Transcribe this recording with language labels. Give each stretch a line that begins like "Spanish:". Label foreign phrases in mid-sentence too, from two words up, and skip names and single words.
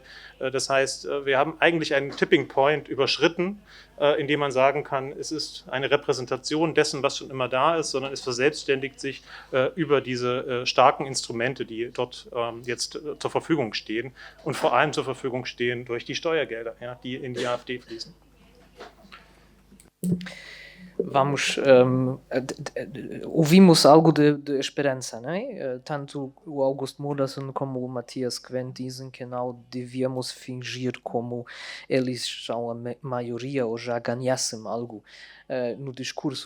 German: Das heißt, wir haben eigentlich einen
English: Tipping Point
German: überschritten, indem man sagen kann, es ist eine Repräsentation dessen, was schon immer da ist, sondern es verselbstständigt sich über diese starken Instrumente, die dort jetzt zur Verfügung stehen und vor allem zur Verfügung stehen durch die Steuergelder, ja, die in die AfD fließen.
Portuguese: ouvimos algo de esperança, não é? Tanto o Augusto Modersohn como o Matthias Quent dizem que não devíamos fingir como eles são a maioria ou já ganhassem algo no discurso.